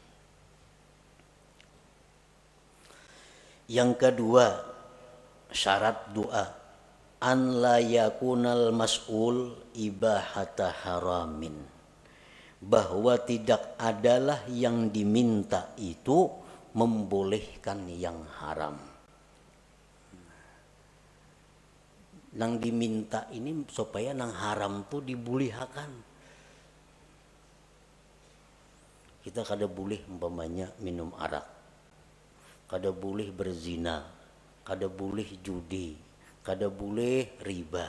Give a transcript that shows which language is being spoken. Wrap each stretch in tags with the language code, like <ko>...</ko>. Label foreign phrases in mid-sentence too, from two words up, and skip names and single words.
<id>Yang kedua, syarat doa.</id> <ar>An la yakunal mas'ul ibahata haramin.</ar> <id>Bahwa tidak adalah yang diminta itu membolehkan yang haram.</id> <bjn>Nang diminta ini supaya nang haram tu dibulihakan. Kita kada boleh umpamanya minum arak, kada boleh berzina, kada boleh judi, kada boleh riba.</bjn>